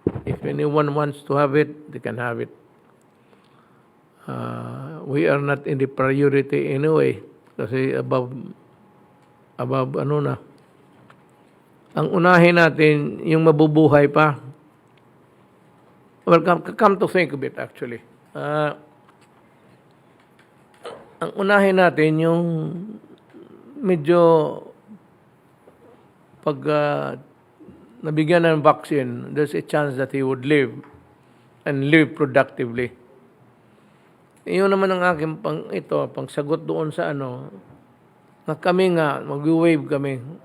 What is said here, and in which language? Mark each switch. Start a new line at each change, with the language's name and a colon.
English: If anyone wants to have it, they can have it. We are not in the priority anyway
Filipino: kasi above na. Ang unahin natin yung mabubuhay pa.
English: Well, come to think of it actually.
Filipino: Ang unahin natin yung medyo pag nabigyan ng
English: vaccine, there's a chance that he would live and live productively.
Filipino: Iyon naman ang aking pangsagot doon sa na kami nga, mag-wave kami.